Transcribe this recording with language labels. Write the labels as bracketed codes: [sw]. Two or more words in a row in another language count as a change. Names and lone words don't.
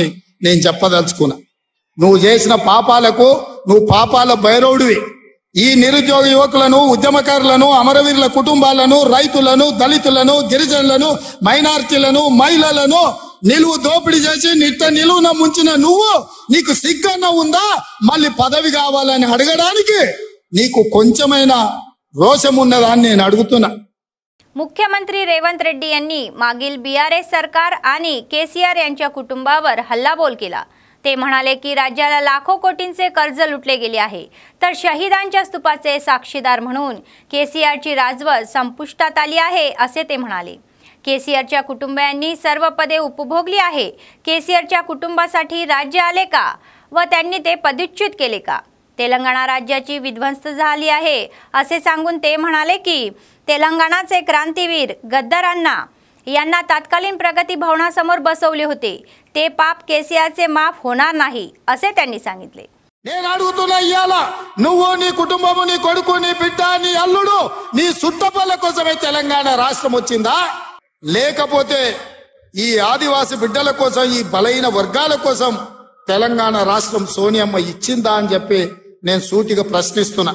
[te] నేను చెప్పదలుచుకున్నా నువ్వు చేసిన పాపాలకు నువ్వు పాపాల భైరవుడివి ఈ నిరుద్యోగ యువకులను ఉద్యమకారులను అమరవీరుల కుటుంబాలను రైతులను దళితులను గిరిజనులను మైనారిటీలను మహిళలను నిలువు దోపిడీ చేసి నిలువున ముంచిన నువ్వు నీకు సిగ్గన్న ఉందా మళ్ళీ పదవి కావాలని అడగడానికి నీకు కొంచెమైనా రోషం ఉన్నదా అని నేను అడుగుతున్నా। [mr] मुख्यमंत्री रेवंत रेड्डी यांनी मागील बीआरएस सरकार आणि केसीआर यांच्या कुटुंबावर हल्लाबोल केला। ते म्हणाले की राज्याला लाखो कोटींचे कर्ज लुटले गेले आहे तर शहीदांच्या स्तूपाचे साक्षीदार म्हणून केसीआरची राजवट संपुष्टात आली आहे असे ते म्हणाले। केसीआरच्या कुटुंबियांनी सर्व पदे उपभोगली आहे। केसीआरच्या कुटुंबासाठी राज्य आले का व त्यांनी ते पदच्युत केले का? तेलंगणा राज्याची विध्वंस झाली आहे असे सांगून ते म्हणाले की तेलंगणाचे क्रांतीवीर गद्दारांना यांना तात्कालीन प्रगती भवनासमोर बसवले होते ते पाप केसीआरचे माफ होणार नाही असे त्यांनी सांगितले। [te] నేను అడుగుతున్నా ఇయాల నువ్వు నీ కుటుంబము నీ కొడుకు నీ బిడ్డ నీ అల్లుడు నీ సుట్టపల్ల కోసమే తెలంగాణ రాష్ట్రం వచ్చిందా లేకపోతే ఈ ఆదివాసి బిడ్డల కోసం, ఈ బలైన వర్గాల కోసం తెలంగాణ రాష్ట్రం సోనియమ్మ ఇచ్చిందా అని చెప్పి నేను సూటిగా ప్రశ్నిస్తున్నా.